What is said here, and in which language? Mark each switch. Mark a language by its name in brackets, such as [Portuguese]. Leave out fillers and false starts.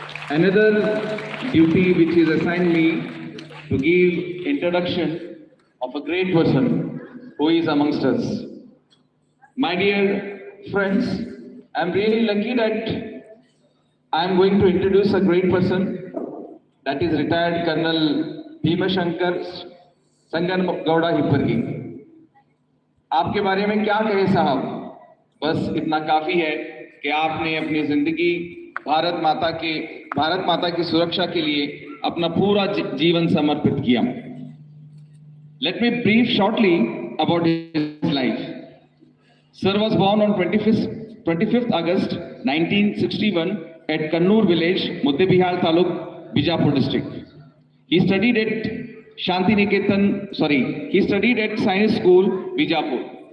[English] Another duty which is assigned me to give introduction of a great person who is amongst us. My dear friends, I'm really lucky that I'm going to introduce a great person, that is retired Colonel Bhima Shankar Sangan Gowda Hippargi. [Hindi] आपके बारे में क्या कहे साहब, बस इतना काफी है कि आपने अपनी जिंदगी भारत माता की सुरक्षा के लिए अपना पूरा जीवन समर्पित किया. [English] Let me brief shortly about his life. Sir was born on 25th August 1961 at Kannur village, Muddebihar Taluk, Bijapur district. He studied at Science School, Bijapur.